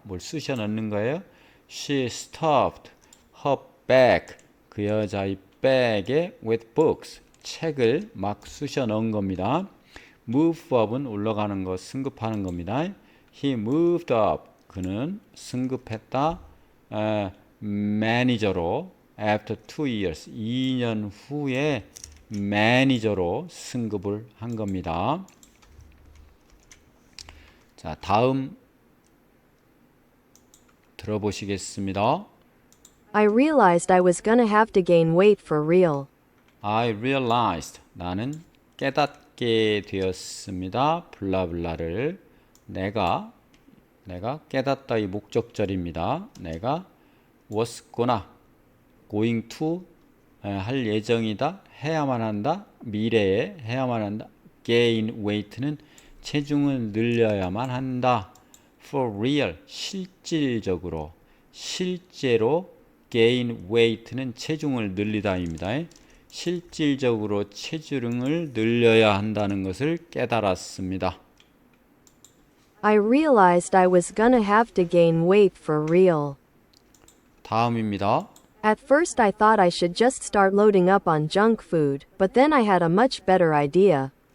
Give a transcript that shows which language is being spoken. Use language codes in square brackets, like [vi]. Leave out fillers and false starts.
[ko] 뭘 쑤셔 넣는 거예요? [en] She stuffed her bag [ko] 그 여자의 백에 [en] with books [ko] 책을 막 쑤셔 넣은 겁니다. move up은 올라가는 것, 승급하는 겁니다. [en] He moved up. 그는 승급했다. [ko] 매니저로 after 2 years. 2년 후에 매니저로 승급을 한 겁니다. 자, 다음 들어보시겠습니다. [en] I realized I was gonna have to gain weight for real. I realized. [ko] 나는 깨닫게 되었습니다. 블라블라를 내가 깨닫다의 목적절입니다. 내가 [en] was going to [ko] 할 예정이다. 해야만 한다. 미래에 해야만 한다. gain weight는 체중을 늘려야만 한다. [en] for real [ko] 실질적으로 실제로 [en] gain weight는 [ko] 체중을 늘리다입니다. 실질적으로 체중을 늘려야 한다는 것을 깨달았습니다. [en] I realized I was gonna have to gain weight for real. [ko] 다음입니다. [en] At first I thought I should just start loading up on junk food, but then I had a much better idea.